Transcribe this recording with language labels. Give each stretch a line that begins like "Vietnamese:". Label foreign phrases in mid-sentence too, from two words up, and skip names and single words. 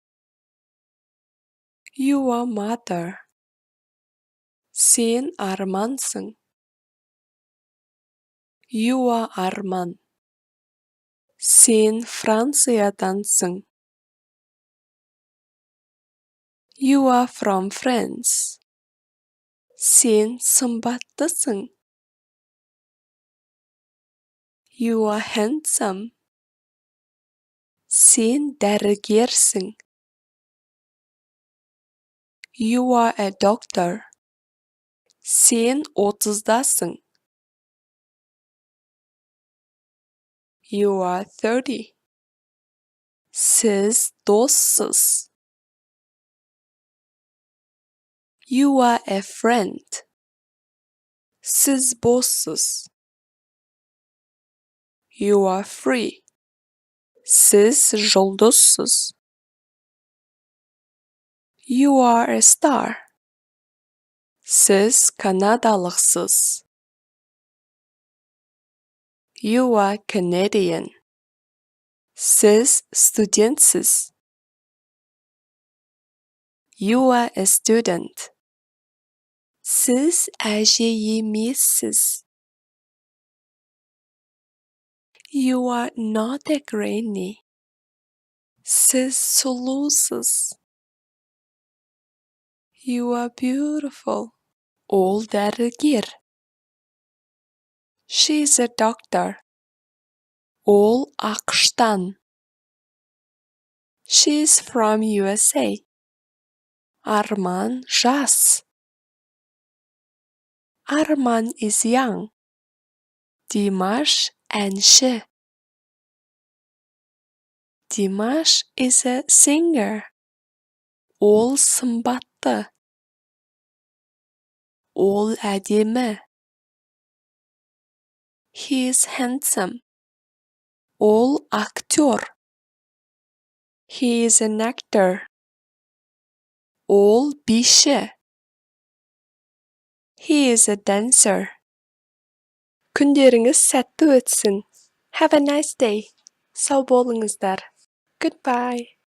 English: You are mother.
Kazakh: Сен армансың.
English: You are Арман.
Kazakh: Сен Франциядансың.
English: You are from France.
Kazakh: Сен сымбаттысың.
English: You are handsome.
Kazakh: Сен дәрігерсің.
English: You are a doctor.
Kazakh: Сен 30-дасың.
English: You are 30.
Kazakh: Сіз доссыз.
English: You are a friend.
Kazakh: Сіз боссыз.
English: You are free.
Kazakh: Сіз жұлдызсыз.
English: You are a star.
Kazakh: Сіз канадалықсыз.
English: You are Canadian.
Kazakh: Сіз студентсіз.
English: You are a student.
Kazakh: Сіз әже емессіз.
English: You are not a granny.
Kazakh: Сіз сұлусыз.
English: You are beautiful.
Kazakh: Ол дәрігер.
English: She is a doctor.
Kazakh: Ол ақштан.
English: She is from USA.
Kazakh: Арман жас.
English: Арман is young.
Kazakh: Димаш әнші.
English: Димаш is a singer.
Kazakh: Ол сымбатты. Ол әдемі.
English: He is handsome.
Kazakh: Ол актер.
English: He is an actor.
Kazakh: Ол биші.
English: He is a dancer.
Kazakh: Күндеріңіз сәтті өтсін.
English: Have a nice day.
Kazakh: Сау болыңыздар. Goodbye.